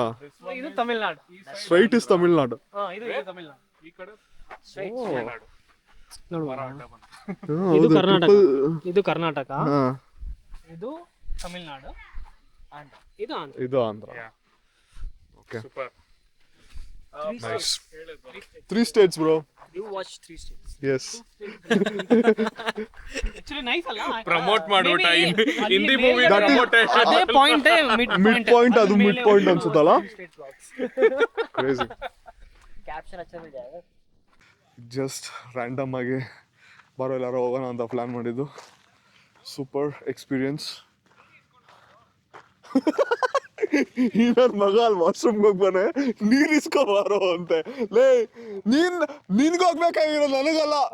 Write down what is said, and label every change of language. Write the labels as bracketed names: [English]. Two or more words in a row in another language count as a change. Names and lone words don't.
[Kannada] ಇದು ತಮಿಳ್ನಾಡು. [English] straight is ತಮಿಳ್ನಾಡು. [Kannada] ಇದು ತಮಿಳ್ನಾಡು. ಈ ಕಡೆ ತಮಿಳ್ನಾಡು. ನೋಡು, ಹೌದು, ಇದು ಕರ್ನಾಟಕ, ಇದು ಕರ್ನಾಟಕ, ಹಾ, ಇದು ತಮಿಳ್ನಾಡು, ಇದು ಆಂಧ್ರ. ಇದು ಆಂಧ್ರ. ಓಕೆ, ಸೂಪರ್. [English] ನೈಸ್. 3 states bro. You watch 3 states. Yes. Actually nice ಅಲ್ಲ? [Kannada] ಪ್ರಮೋಟ್ ಮಾಡ್ಬಿಟ್ಟ ಹಿಂದಿ ಮೂವಿ [English] That is- [Kannada] ಪ್ರಮೋಟ್. ಅದೇ ಪಾಯಿಂಟ್ [English] mid point, [Kannada] ಅದು [English] mid point [Kannada] ಅನ್ಸುತ್ತಲ್ಲ. ಕ್ರೇಜಿ. [Hindi] ಕ್ಯಾಪ್ಷನ್ अच्छा मिल जाएगा. [English] just random [Kannada] ಆಗಿ ಬಾರೋ ಎಲ್ಲಾರು ಹೋಗೋಣ ಅಂತ ಪ್ಲಾನ್ ಮಾಡಿದ್ದು. [English] super experience. [Kannada] ಈ ನನ್ನ ಮಗ ಅಲ್ಲಿ ವಾಶ್ರೂಮ್ಗೆ ಹೋಗ್ಬಾನೆ, ನೀರ್ ಇಸ್ಕೊ ಬಾರೋ ಅಂತೆ. ಲೇ ನಿನ್ಗೋಗ್ಬೇಕಾಗಿರೋ ನನಗಲ್ಲ.